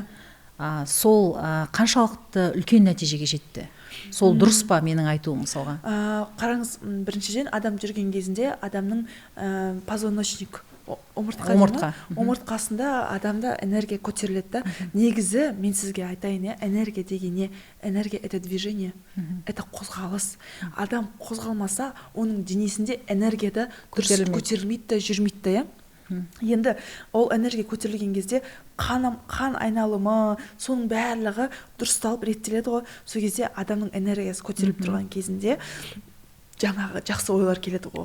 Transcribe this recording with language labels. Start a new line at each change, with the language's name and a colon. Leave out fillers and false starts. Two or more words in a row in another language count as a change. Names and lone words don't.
Kazakh: Сол қаншалықты үлкен нәтижеге жетті? Сол дұрыс па менің айтуым мысалға? Қараңыз, біріншіден адам жүрген кезінде адамның позвоночник, омыртқасында адамда энергия көтеріледі. Негізі мен сізге айтайын, энергия деген не?
Russian: Энергия — это движение, это қозғалыс.
Kazakh: Адам қозғалмаса, оның денесінде энергия да дұрыс көтерілмейді, жүрмейді. Енді ол энергия көтерілген кезде қан айналымы, соның барлығы дұрысталып реттеледі ғой. Сол кезде адамның энергиясы көтеріліп тұрған кезінде жаңағы жақсы ойлар келеді оған.